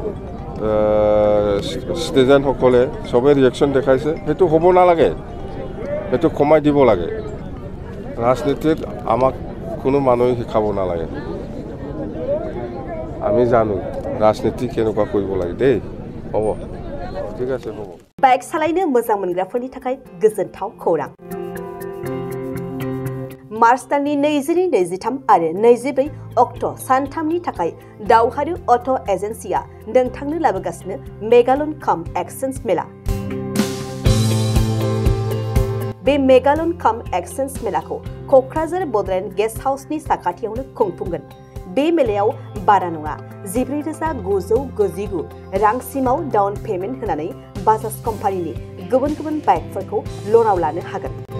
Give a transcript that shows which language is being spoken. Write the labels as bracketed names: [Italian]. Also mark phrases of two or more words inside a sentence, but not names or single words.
[Assamese] ষ্টেজেণ্টসকলে চবেই ৰিয়েকশ্যন দেখাইছে সেইটো হ'ব নালাগে সেইটো কমাই দিব লাগে ৰাজনীতিত আমাক কোনো মানুহে শিকাব নালাগে আমি জানো ৰাজনীতি কেনেকুৱা কৰিব লাগে দেই হ'ব ঠিক আছে হ'ব [Bodo] বাইক সাलायनो मोजां मोनग्राफोरनि थाखाय गोजोनथाव खौरां मार्च दाननि 22-23 आरो 24 अक्ट' सानथामनि थाखाय दावहारु अट' एजेन्सिया नोंथांनो लाबोगासिनो मेगालन काम एक्सचेन्ज मेला बे मेगालन काम एक्सचेन्ज मेलाखौ क'क्राझार बडलेण्ड गेस्ट हाउसनि साखाथियावनो खुंफुंगोन बे मेलायाव बारा नङा 14,999 रांसिमाव [English] down payment [Bodo] होनानै बाजाज कम्पानिनि गुबुन बाइकफोरखौ ल'नाव लानो हागोन